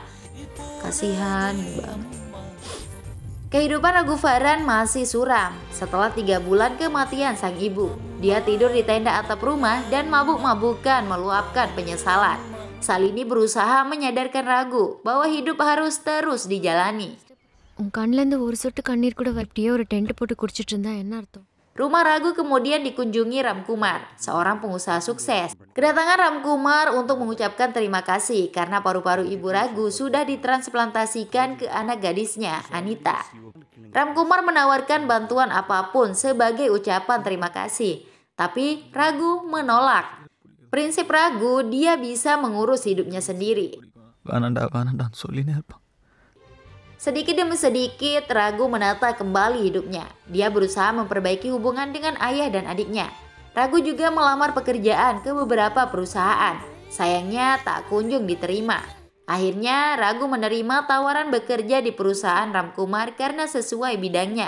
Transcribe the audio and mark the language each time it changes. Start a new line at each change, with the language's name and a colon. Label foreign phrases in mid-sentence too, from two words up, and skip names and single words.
Indonesian: Kasihan banget. Kehidupan Raghuvaran masih suram setelah 3 bulan kematian sang ibu. Dia tidur di tenda atap rumah dan mabuk-mabukan meluapkan penyesalan. Salini berusaha menyadarkan Ragu bahwa hidup harus terus dijalani.
Tamil: உன் கண்ணிலேருந்து ஒரு சொட்டு கண்ணீர் கூட அப்படியே ஒரு டென்ட் போட்டு குடிச்சிட்டு இருந்தா என்ன அர்த்தம்?
Indonesian: Rumah Ragu kemudian dikunjungi Ram Kumar, seorang pengusaha sukses. Kedatangan Ram Kumar untuk mengucapkan terima kasih karena paru-paru ibu Ragu sudah ditransplantasikan ke anak gadisnya, Anita. Ram Kumar menawarkan bantuan apapun sebagai ucapan terima kasih, tapi Ragu menolak. Prinsip Ragu, dia bisa mengurus hidupnya sendiri.
Tamil: வேணாண்டா சொல்லினே இருப்பான்.
Indonesian: Sedikit demi sedikit, Ragu menata kembali hidupnya. Dia berusaha memperbaiki hubungan dengan ayah dan adiknya. Ragu juga melamar pekerjaan ke beberapa perusahaan. Sayangnya tak kunjung diterima. Akhirnya Ragu menerima tawaran bekerja di perusahaan Ram Kumar karena sesuai bidangnya.